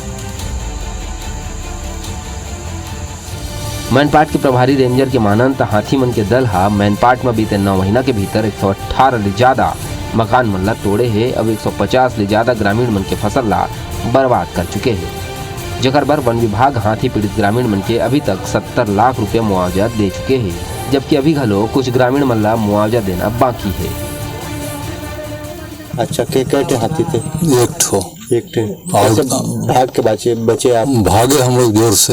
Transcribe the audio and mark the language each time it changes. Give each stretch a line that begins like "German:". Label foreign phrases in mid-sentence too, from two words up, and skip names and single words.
Chhattisgarhi: मैनपाट के प्रभारी रेंजर के मानंत हाथी मन के दल हा मैनपाट में बीते 9 महीना के भीतर 118 ले ज्यादा मकान मन ला तोड़े है। अब 150 ले ज्यादा ग्रामीण मन के फसल ला बर्बाद कर चुके हैं। जकर बर वन विभाग हाथी पीड़ित ग्रामीण मन के अभी तक 70 लाख रुपए मुआवजा दे चुके हैं, जबकि अभी घलो कुछ ग्रामीण मन ला मुआवजा देना बाकी है। अच्छा, के हाथी थे? एक ठे भाग के बचे आप? भागे हम लोग जोर से।